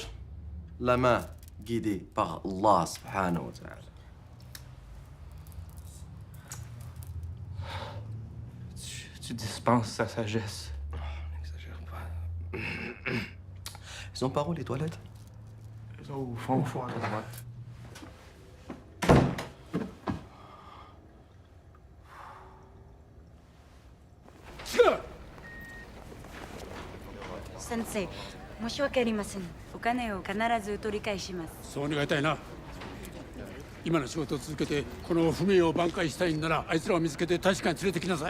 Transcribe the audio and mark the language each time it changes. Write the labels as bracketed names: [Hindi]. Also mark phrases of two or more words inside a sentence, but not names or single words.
[French] La main guidée par Allah [Arabic] سبحانه وتعالى. [French] Tu dispenses sa sagesse. N'exagère pas. Ils sont par où, les toilettes? Au fond, à droite. [Japanese] Sensei, 申し訳ありません。お金を必ず取り返します。そう願いたいな。今の仕事を続けてこの不明を挽回したいんならあいつらを見つけて大使館に連れてきなさい。